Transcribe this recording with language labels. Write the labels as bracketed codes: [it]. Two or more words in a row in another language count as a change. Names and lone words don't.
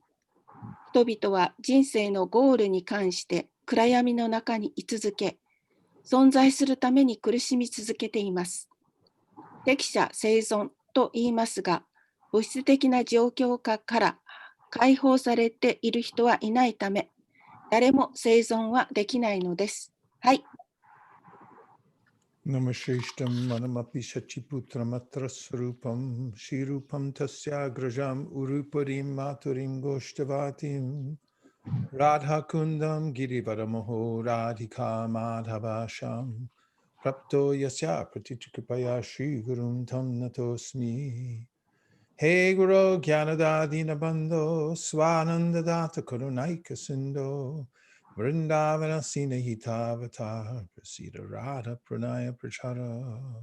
[ja] 人々は人生のゴールに関して暗闇の中に居続け、存在するために苦しみ続けています。適者生存と言いますが、物質的な状況下から解放されている人はいないため、誰も生存はできないのです。はい。 [sa] Namashishtam manamapi shachiputram atrasrupam shirupam tasyagrajam uruparim maturim goshtavatim Radha kundam girivaramoho radhika madhavasham prapto yasya pratichukapaya shri gurum tam natosmi He Guru Gyanadadina Bandho Swananda Data Karunaika Sindo Vrindavana Sinahita Avatar Prasida Radha Pranaya Prachara